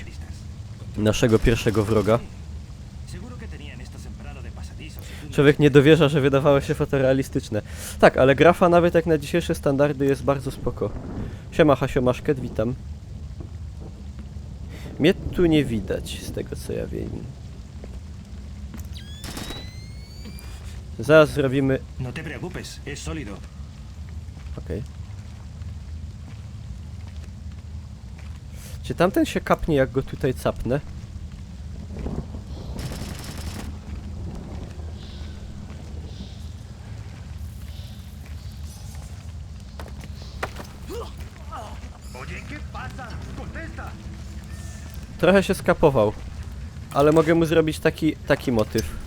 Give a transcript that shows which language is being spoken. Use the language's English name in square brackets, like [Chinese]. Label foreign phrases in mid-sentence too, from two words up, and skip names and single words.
[Polish] Naszego pierwszego wroga. Człowiek nie dowierza, że wydawało się fotorealistyczne. Tak, ale grafa nawet jak na dzisiejsze standardy jest bardzo spoko. Siema Hasio Maszket, witam. Mnie tu nie widać z tego co ja wiem. Zaraz zrobimy... [Spanish] No te preocupes, es sólido. [Polish] Okej. Czy tamten się kapnie, jak go tutaj capnę? Trochę się skapował, ale mogę mu zrobić taki motyw.